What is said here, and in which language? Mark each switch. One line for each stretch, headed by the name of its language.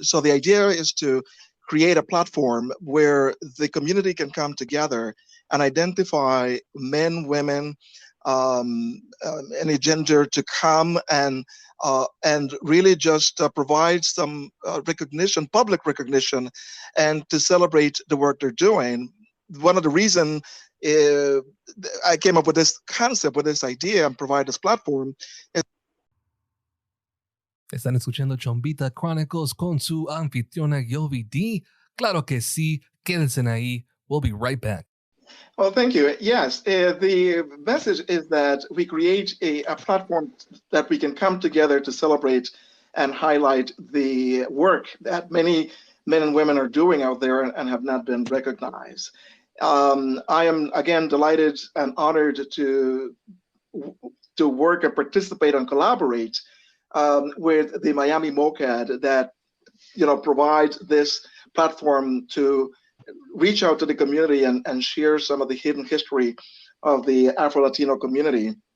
English: So the idea is to create a platform where the community can come together and identify men, women, any gender to come and really just provide some recognition, public recognition, and to celebrate the work they're doing. One of the reasons I came up with this concept, with this idea, and provide this platform is.
Spanish: Están escuchando Chombita Chronicles con su anfitriona Yvette. Claro que sí, quédense ahí.
English: We'll be right back. Well, thank you. Yes, the message is that we create a platform that we can come together to celebrate and highlight the work that many men and women are doing out there and have not been recognized. I am, again, delighted and honored to work and participate and collaborate with the Miami MoCAAD that, you know, provides this platform to reach out to the community and share some of the hidden history of the Afro-Latino community.